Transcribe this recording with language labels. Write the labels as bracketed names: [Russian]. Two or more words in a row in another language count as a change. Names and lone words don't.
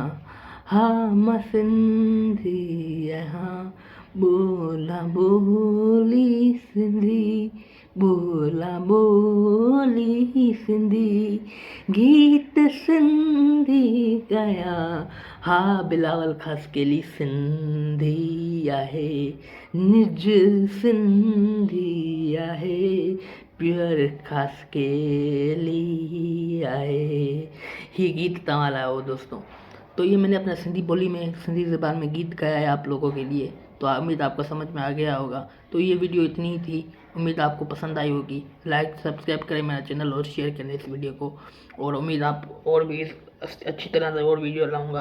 [Sindhi] हा मां सिंधी आहियां, ॿोला ॿोली सिंधी, ॿोला ॿोली सिंधी, गीत सिंधी ॻायां, हा बिलावल [Hindi] खास के लिए [Sindhi] सिंधी आहे, निज सिंधी आहे, [Hindi] प्योर खास के लिए [Sindhi] आहे। ये गीत तव्हां लाइ हो दोस्तों। [Hindi] तो ये मैंने अपना सिंधी बोली में, सिंधी ज़बान में गीत गाया है आप लोगों के लिए। तो उम्मीद आपको समझ में आ गया होगा। तो ये वीडियो इतनी ही थी, उम्मीद आपको पसंद आई होगी। लाइक सब्सक्राइब करें मेरा चैनल और शेयर करें इस वीडियो को। और उम्मीद आप और भी अच्छी तरह से और वीडियो लाऊंगा।